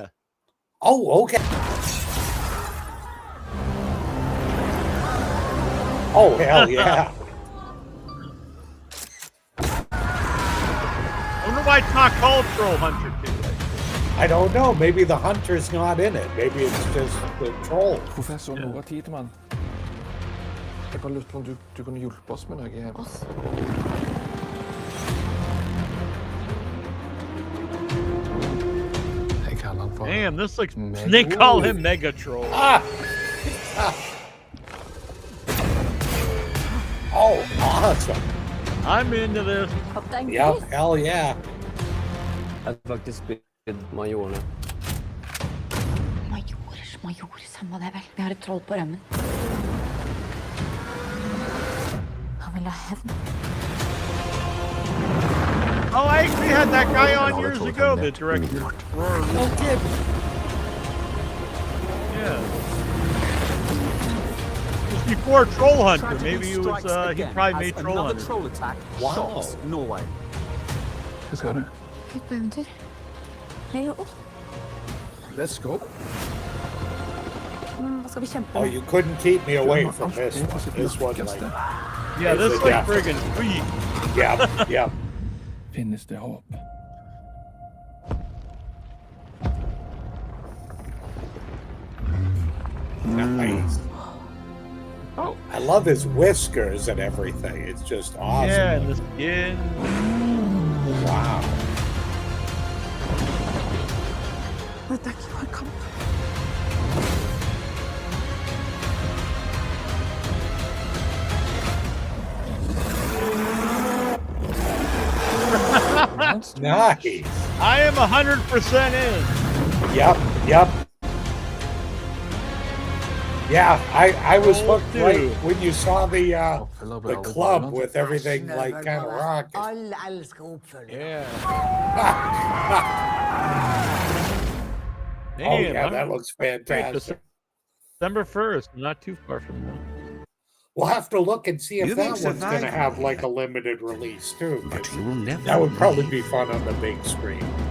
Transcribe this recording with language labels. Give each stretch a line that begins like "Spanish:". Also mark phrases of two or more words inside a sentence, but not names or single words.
English: Oh, okay. Oh, hell yeah. I wonder why it's not called Troll Hunter 2. I don't know. Maybe the hunter's not in it. Maybe it's just the troll.
Norwegian: Professor, noe tid, mann. Jeg bare lurte på om du kunne hjelpe oss med noe her. Jeg kaller han for...
English: Damn, this looks... They call him Mega Troll. Oh, awesome. I'm into this. Yep, hell yeah.
Norwegian: Jeg har faktisk spilt majorene. Major, samme det vel. Vi har et troll på rømmen. Han vil ha hevn.
English: Oh, I actually had that guy on years ago, the director. Okay. Yeah. It was before Troll Hunter. Maybe he was, he probably made Troll Hunter. Troll attack. Wow.
Norwegian: Norway. Hva skal du? Ut på eventyr. Hei og
English: Let's go.
Norwegian: Hva skal vi kjempe
English: Oh,
Norwegian: med?
English: you couldn't keep me away from this one. This one, like... Yeah, this is like a friggin' sweet. Yep, yep.
Norwegian: Finnes det håp?
English: Nice. Oh. I love his whiskers and everything. It's just awesome. Yeah, and the skin. Wow.
Norwegian: Dette er ikke bare kamp.
English: Nice. I am 100% in. Yep, yep. Yeah, I was hooked right when you saw the club with everything like kind of rocking.
Norwegian: Alle elsker oppfølging.
English: Yeah. Oh yeah, that looks fantastic. December 1st, not too far from now. We'll have to look and see if You that think one's going to Survivor- have like a limited release too. 'Cause you will never that would probably be fun on the big screen.